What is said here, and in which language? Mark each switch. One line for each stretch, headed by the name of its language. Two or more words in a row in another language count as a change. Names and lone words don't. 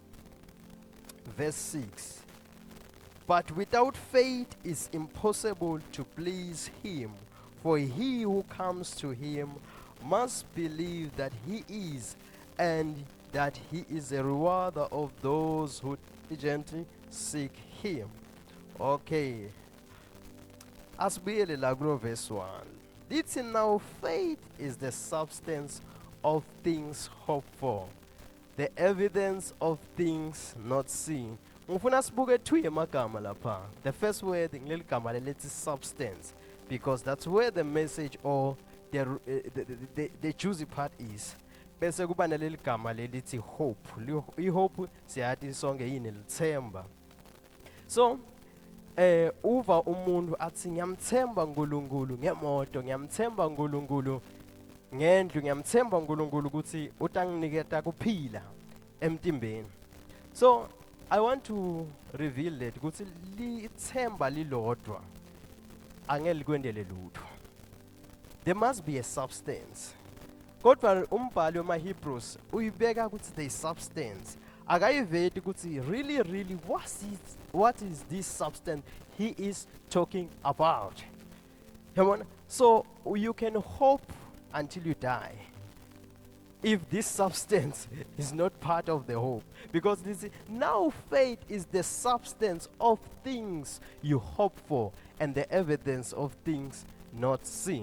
English: Verse 6, "But without faith it is impossible to please him, for he who comes to him must believe that he is, and that he is a rewarder of those who diligently seek him." Okay.
Swati: Asibuyele la kulo verse 1.
English: Lithi now faith is the substance of things hoped for, the evidence of things not seen.
Swati: Ngifuna sibuke two yemagama lapha.
English: The first word
Swati: ngileli gama lelithi
English: substance, because that's where the message or the juicy part is.
Swati: Bese kuba naleli gama lelithi hope. I-hope siyathi sonke yini lithemba. So uva umuntu athi ngiyamthemba uNkulunkulu ngemoto, ngiyamthemba uNkulunkulu ngendlu, ngiyamthemba uNkulunkulu ukuthi utanginiketa kuphila emtimbeni.
English: So I want to reveal that
Swati: ukuthi lithemba lilodwa angeke likwendele lutho.
English: There must be a substance.
Swati: Kodwa umbhali wamaHebrews uyibeka ukuthi
English: there is substance.
Swati: Akayiveti ukuthi
English: really what is this substance he is talking about.
Swati: Yabona?
English: So you can hope until you die if this substance is not part of the hope, because this now faith is the substance of things you hope for and the evidence of things not seen.